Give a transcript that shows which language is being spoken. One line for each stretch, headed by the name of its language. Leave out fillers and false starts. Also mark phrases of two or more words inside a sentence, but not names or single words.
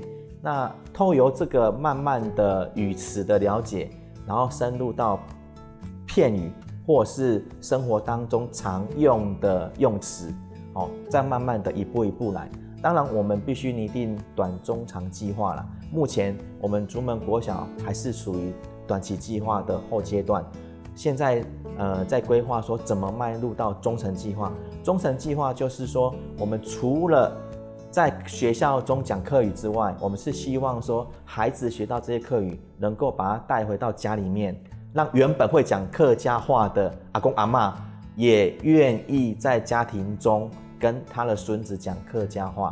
Chinese: 那透由這個慢慢的語詞的了解，然後深入到片語或是生活當中常用的用詞，再慢慢的一步一步來。當然我們必須擬定短中長計劃啦。目前我們竹門國小還是屬於短期計劃的後階段，现在在规划说怎么迈入到忠诚计划。忠诚计划就是说，我们除了在学校中讲客语之外，我们是希望说孩子学到这些客语，能够把它带回到家里面，让原本会讲客家话的阿公阿嬷也愿意在家庭中跟他的孙子讲客家话。